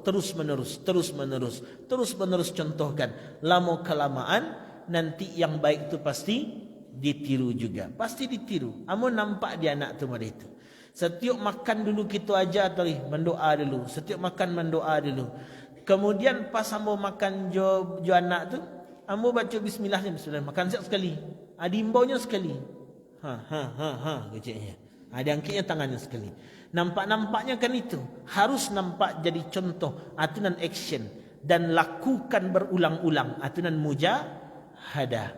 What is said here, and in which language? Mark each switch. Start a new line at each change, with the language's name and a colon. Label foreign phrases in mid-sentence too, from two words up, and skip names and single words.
Indonesian: Terus menerus contohkan. Lama kelamaan nanti yang baik itu pasti ditiru juga. Pasti ditiru. Kamu nampak dia anak tu pada itu. Setiap makan dulu kita ajar tadi. Mendoa dulu. Setiap makan mendoa dulu.
Minangkabau: Kemudian pas ambo makan jo anak tu, ambo baca bismillah. Makan siap sekali. Diimbaunya sekali. Keciknya.
Indonesian: Dia angkitnya tangannya sekali. Nampak-nampaknya kan itu. Harus nampak jadi contoh.
Minangkabau: Itu nan action.
Indonesian: Dan lakukan berulang-ulang.
Minangkabau: Itu nan mujahadah.